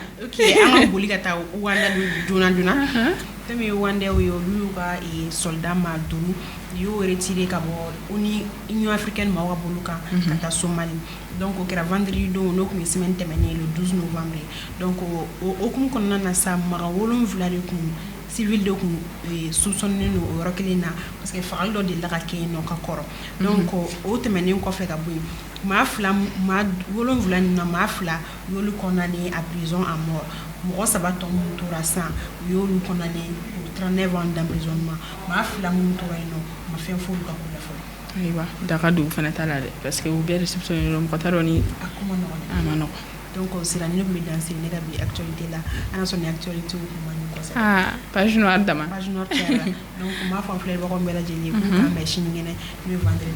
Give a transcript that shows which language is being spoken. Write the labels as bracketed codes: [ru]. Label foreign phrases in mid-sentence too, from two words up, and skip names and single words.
[bm] ok an ka boli ka taa Wanda joona fɛn min ye Wandaw ye olu y'u ka soldat ma 5 y'o retiré ka bɔ Union africaine maaw ka bolo kan ka taa Somali donc o kɛra vendredi don n'o tun ye semaine tɛmɛnen [fr] le 12 novembre [bm] donc o hukumu kɔnɔna na sa maga 7 de kun civil de kun soupçonné don o yɔrɔ kelen na parce que fagali dɔ delila ka kɛ yen nɔ ka kɔrɔ donc o tɛmɛnen kɔfɛ ka bɔ yen maa 7 nin na maa 2 y'olu [fr] condamné à prison à mort [bm] mɔgɔ 3 tɔ minnu tora san u y'olu [fr] condamné pour 39 ans d'emprisonnement [bm] maa 2 minnu tora yen nɔ ma fɛn f'olu ka ko la fɔlɔ ayiwa daga dugu fana t'a la dɛ [fr] parce que [bm] u bɛɛ réceptionné don mɔgɔ t'a dɔn ni a ko ma nɔgɔn a ma nɔgɔn donc sira ni ne tun bɛ danser ne ka bi actualité la an ka sɔn ni actualité o kuma ni kosɛbɛ [fr] page noire dama page noire [bm] cayara donc n b'a fɔ an filɛbagaw bɛɛ lajɛlen k'u k'an bɛn sinikɛnɛ n'o ye vendredi